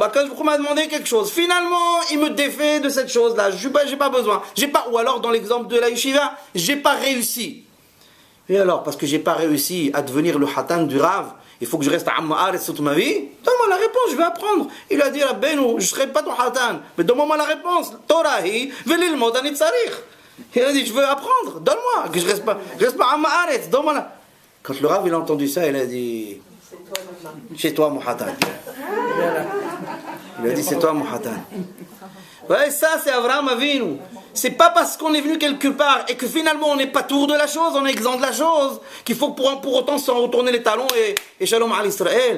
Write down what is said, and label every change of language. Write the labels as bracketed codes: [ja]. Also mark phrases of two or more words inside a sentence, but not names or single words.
[he] הקדוש ברוך הוא [fr] m'a demandé quelque chose. Finalement, il me défait de cette chose-là. J'ai pas besoin. Ou alors, dans l'exemple de la yeshiva, j'ai pas réussi. Et alors, parce que j'ai pas réussi à devenir le hatan du Rav, il faut que je reste à [he] עם הארץ [fr] toute ma vie. Donne-moi la réponse, je vais apprendre. Il a dit, Rabbeinu, je ne serai pas ton hatan, mais donne-moi la réponse. [he] תורה היא וללמוד אני צריך. [fr] Il a dit, je veux apprendre, donne-moi, que je reste pas à [he] עם הארץ, [fr] donne-moi la. Quand le Rav il a entendu ça, il a dit, c'est toi mon hatan. Il a dit, c'est toi mon hatan. Ouais, ça c'est Avraham Avinu. C'est pas parce qu'on est venu quelque part et que finalement on n'est pas tour de la chose, on est exempt de la chose, qu'il faut pour autant s'en retourner les talons et shalom à l'Israël.